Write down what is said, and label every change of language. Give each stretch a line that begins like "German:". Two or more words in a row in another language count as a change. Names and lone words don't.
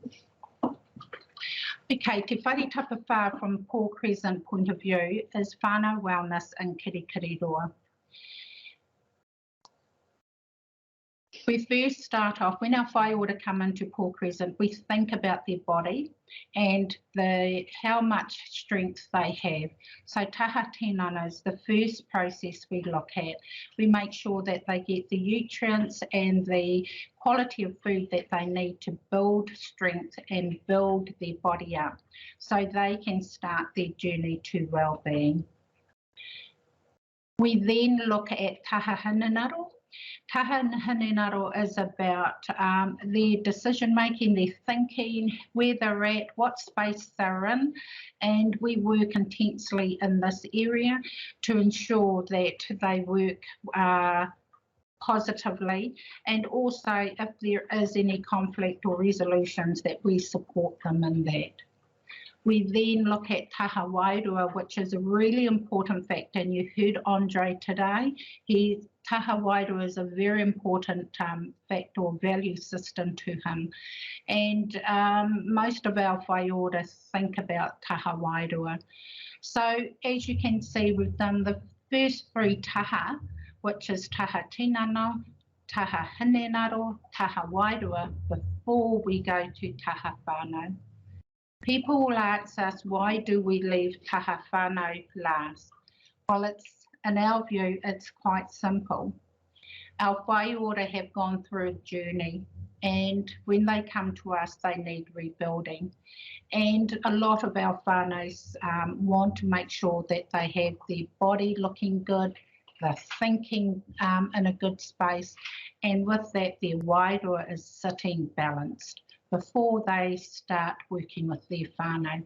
English: Okay, Te Whare Tapawhā from Port Crescent point of view is whānau wellness in Kirikiriroa. We first start off, when our whaiora come into Port Crescent, we think about their body and how much strength they have. So
Māori: taha tinana
English: is the first process we look at. We make sure that they get the nutrients and the quality of food that they need to build strength and build their body up so they can start their journey to well-being. We then look at
Māori: taha hinenaro. Taha hinenaro
English: is about their decision making, their thinking, where they're at, what space they're in, and we work intensely in this area to ensure that they work positively, and also if there is any conflict or resolutions that we support them in that. We then look at
Māori: taha wairua,
English: which is a really important factor, and you heard Andre today.
Māori: Taha wairua
English: is a very important factor or value system to him, and most of our whaiora think about
Māori: taha wairua.
English: So as you can see, we've done the first 3 taha, which is
Māori: taha tinana, taha hinenaro, taha wairua,
English: before we go to
Māori: taha whānau.
English: People will ask us, why do we leave
Māori: taha whānau
English: last? Well, in our view, it's quite simple. Our whaiora have gone through a journey, and when they come to us, they need rebuilding. And a lot of our whānaus want to make sure that they have their body looking good, they're thinking in a good space, and with that, their wairua is sitting balanced before they start working with their whānau.